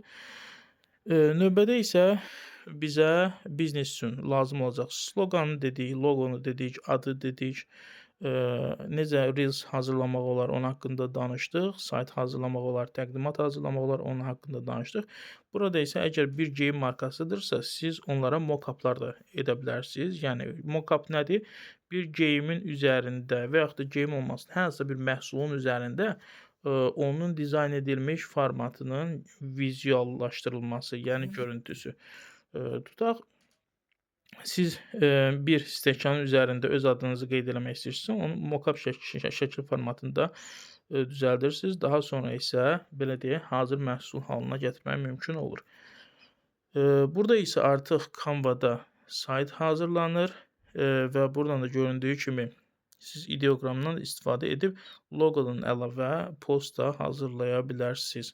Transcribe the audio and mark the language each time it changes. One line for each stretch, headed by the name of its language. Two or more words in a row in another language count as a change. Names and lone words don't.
Azerbaijani: Növbədə isə bizə biznes üçün lazım olacaq sloqanı dedik, loqonu dedik, adı dedik, necə reels hazırlamaq olar, onun haqqında danışdıq, sayt hazırlamaq olar, təqdimat hazırlamaq olar, onun haqqında danışdıq. Burada isə əgər bir geyim markasıdırsa, siz onlara mock-uplar da edə bilərsiniz. Yəni, mock-up nədir? Bir geyimin üzərində və yaxud da geyim olmasın, hansısa bir məhsulun üzərində onun dizayn edilmiş formatının vizuallaşdırılması, yəni görüntüsü. Tutaq, siz bir stəkanın üzərində öz adınızı qeyd eləmək istəyirsinizsə, onu mock-up şəkil formatında düzəldirsiniz. Daha sonra isə, belə deyək, hazır məhsul halına gətirmək mümkün olur. Burada isə artıq Canva-da sayt hazırlanır və buradan da göründüyü kimi siz ideoqramdan istifadə edib loqodan əlavə post da hazırlaya bilərsiniz.